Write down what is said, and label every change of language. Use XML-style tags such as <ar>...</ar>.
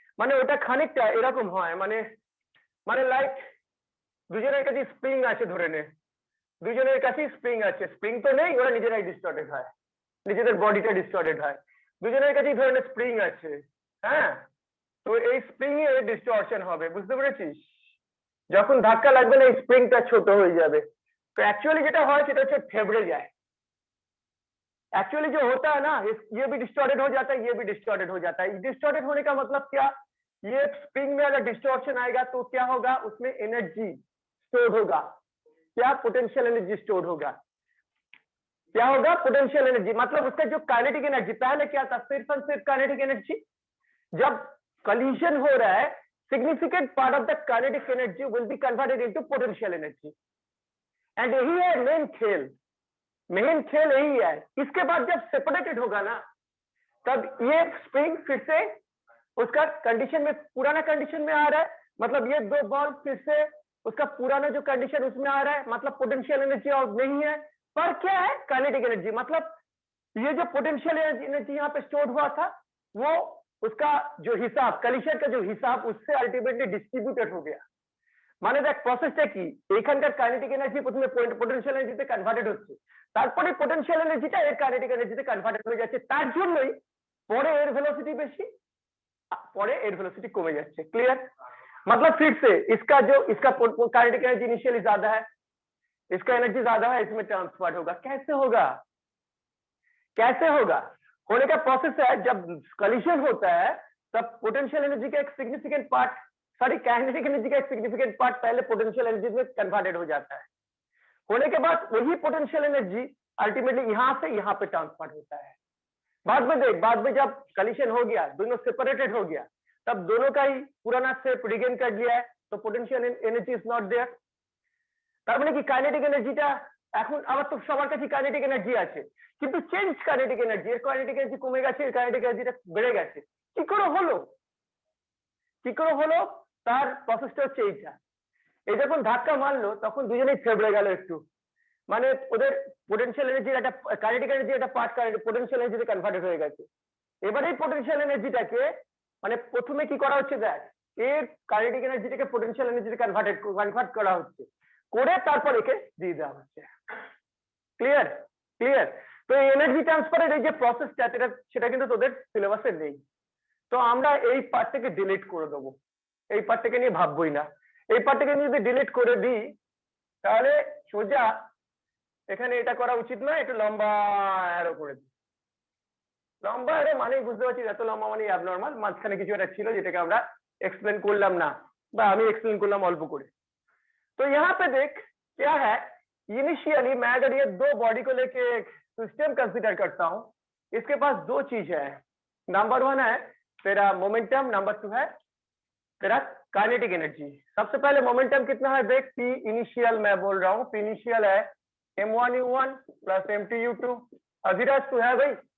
<bn>মানে ওটা খানিকটা এরকম হয়, মানে লাইক দুজনের কাছে স্প্রিং আছে, ধরে নে দুজনের কাছেই স্প্রিং আছে, স্প্রিং তো নেই, ওরা নিজেরাই ডিস্টর্টেড হয়, নিজেদের বডিটা ডিস্টর্টেড হয়। দুজনের কাছেই ধরে নে স্প্রিং আছে, হ্যাঁ, তো এই স্প্রিং এ ডিস্টরশন হবে, বুঝতে পেরেছিস? যখন ধাক্কা লাগবে না, এই স্প্রিংটা ছোট হয়ে যাবে।</bn> <hi>तो एक्चुअली</hi> <bn>যেটা হয় সেটা হচ্ছে থেবড়ে যায়।</bn> <hi>एक्चुअली जो होता है ना, ये भी डिस्टॉर्टेड हो जाता है, ये भी डिस्टॉर्टेड हो जाता है। डिस्टॉर्टेड होने का मतलब क्या, ये स्प्रिंग में अगर डिस्टॉर्शन आएगा तो क्या होगा, उसमें एनर्जी स्टोर होगा। क्या, पोटेंशियल एनर्जी स्टोर होगा। क्या होगा, पोटेंशियल एनर्जी, मतलब उसका जो काइनेटिक एनर्जी, पहले क्या था, सिर्फ और सिर्फ काइनेटिक एनर्जी। जब collision हो रहा है,</hi> <en>significant part of the kinetic energy will be converted into potential energy।</en> <hi>and यही है मेन खेल यही है। इसके बाद जब सेपरेटेड होगा ना, तब ये स्प्रिंग फिर से उसका कंडीशन में, पुराना कंडीशन में आ रहा है, मतलब ये दो बॉल फिर से उसका पुराना जो कंडीशन उसमें आ रहा है, मतलब पोटेंशियल एनर्जी और नहीं है, पर क्या है, काइनेटिक एनर्जी। मतलब ये जो पोटेंशियल एनर्जी यहाँ पे स्टोर हुआ था, वो उसका जो हिसाब, कलिशन का जो हिसाब, उससे अल्टीमेटली डिस्ट्रीब्यूटेड हो गया।</hi> <bn>মানে দেখ প্রসেসটা কি, এখানকার কাইনেটিক এনার্জি প্রথমে পোটেনশিয়াল এনার্জিতে কনভার্টেড হচ্ছে, তারপরে পোটেনশিয়াল এনার্জিটা এর কাইনেটিক এনার্জিতে কনভার্টেড হয়ে যাচ্ছে, তার জন্যই পরে এর ভেলোসিটি বেশি, পরে এর ভেলোসিটি কমে যাচ্ছে।</bn> <hi>ক্লিयर, मतलब फिर से इसका काइनेटिक एनर्जी इनिशियली ज्यादा है, इसका एनर्जी ज्यादा है, इसमें ट्रांसफर होगा। कैसे होगा, होने का प्रोसेस है, जब कलिशन होता है तब पोटेंशियल एनर्जी का एक significant part, sorry kinetic energy का एक सिग्निफिकेंट पार्ट पहले पोटेंशियल एनर्जी में कन्वर्टेड हो जाता है। होने के बाद वही पोटेंशियल एनर्जी अल्टीमेटली यहां से यहां पे ट्रांसफर होता है। बाद में देख, बाद में जब कलिशन हो गया, दोनों सेपरेटेड हो गया, तब दोनों का ही पुराना शेप रिगेन कर लिया है, तो</hi> <en>Potential energy is not there.</en> <bn>তার মানে কি কাইনেটিক এনার্জিটা এখন আবার তো সবার কাছে কাইনেটিক এনার্জি আছে, কিন্তু চেঞ্জ কাইনেটিক এনার্জি, এর কাইনেটিক এনার্জি কমে গেছে, এর কাইনেটিক এনার্জিটা বেড়ে গেছে। কি করে হলো, তার প্রসেসটা হচ্ছে এইটা। এই যখন ধাক্কা মারলো তখন দুজনেই থেবড়ে গেল একটু, মানে ওদের পোটেনশিয়াল এনার্জির একটা কাইনেটিক এনার্জি একটা পার্ট পোটেনশিয়াল এনার্জিতে কনভার্টেড হয়ে গেছে। এবারে এই পোটেনশিয়াল এনার্জিটাকে মানে প্রথমে কি করা হচ্ছে দেখ, এর কাইনেটিক এনার্জিটাকে পোটেনশিয়াল এনার্জিতে কনভার্ট করা হচ্ছে, করে তারপর একে দিয়ে দেওয়া হচ্ছে। ক্লিয়ার? ক্লিয়ার? তো এই এনার্জি ট্রান্সফারের এই যে প্রসেসটা সেটা কিন্তু তোদের সিলেবাসে নেই। তো আমরা এই পার্টটাকে ডিলিট করে দেবো, এই পার্টটাকে নিয়ে ভাববই না। এই পার্টটাকে নিয়ে যদি ডিলিট করে দিই তাহলে সোজা এখানে এটা করা উচিত নয়, একটু লম্বা অ্যারো করে দিই। লম্বা অ্যারো মানেই বুঝতে পারছি এত লম্বা মানে অ্যাবনর্মাল, মাঝখানে কিছু একটা ছিল যেটাকে আমরা एक्सप्लेन করলাম না বা আমি एक्सप्लेन করলাম অল্প করে।</bn> <hi>तो यहाँ पे देख क्या है, इनिशियली मैं अगर ये दो बॉडी को लेके एक सिस्टम कंसीडर करता हूँ, इसके पास दो चीज है। नंबर 1 है तेरा मोमेंटम, नंबर 2 है तेरा काइनेटिक एनर्जी। सबसे पहले मोमेंटम कितना है देख, पी इनिशियल मैं बोल रहा हूँ, पी इनिशियल है m1u1 प्लस m2u2। अधिराज तू है भाई?</hi>